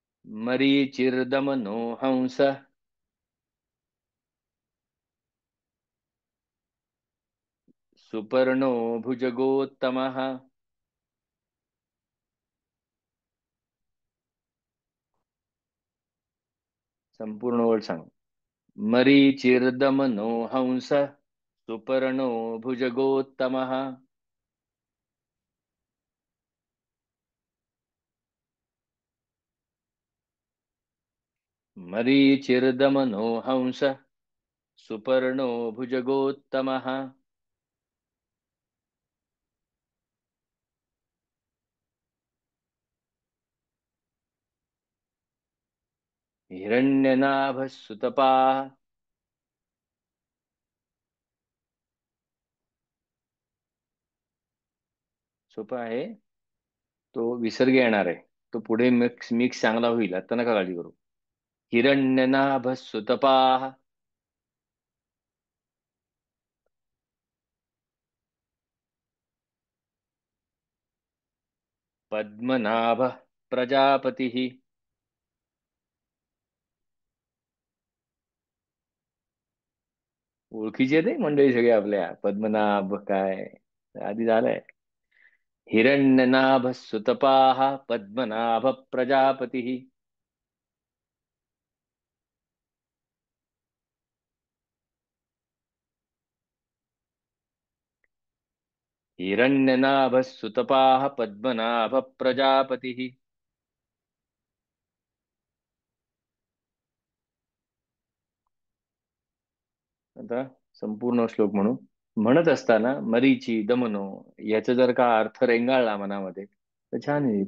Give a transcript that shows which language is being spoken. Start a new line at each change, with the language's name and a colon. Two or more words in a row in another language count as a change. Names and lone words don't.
Sanskrit: मरीचिर्दमनो हंस सुपर्णो भुजगोत्तमः।
Marathi: संपूर्ण वर्ड सांग.
Sanskrit: मरीचिर्दमनो हंस सुपर्णो भुजगोत्तमः। मरीचिर्दमनो हंस सुपर्णो भुजगोत्तमः। हिरण्यनाभः सुतपाः.
Marathi: सोपं आहे. तो विसर्ग येणार आहे. तो पुढे मिक्स मिक्स चांगला होईल, आता नका काळजी करू.
Sanskrit: हिरण्यनाभः सुतपाः. पद्मनाभः प्रजापतिः.
Marathi: ओळखीचे ते मंडळी सगळे आपल्या. पद्मनाभ काय आधी झालंय.
Sanskrit: हिरण्यनाभः सुतपाः पद्मनाभ प्रजापतिः. हिरण्यनाभः सुतपाः पद्मनाभ प्रजापतिः.
Marathi: आता संपूर्ण श्लोक म्हणू. म्हणत असताना
Sanskrit: मरीची दमनो
Marathi: याचा जर का अर्थ रेंगाळला मनामध्ये तर छान येईल.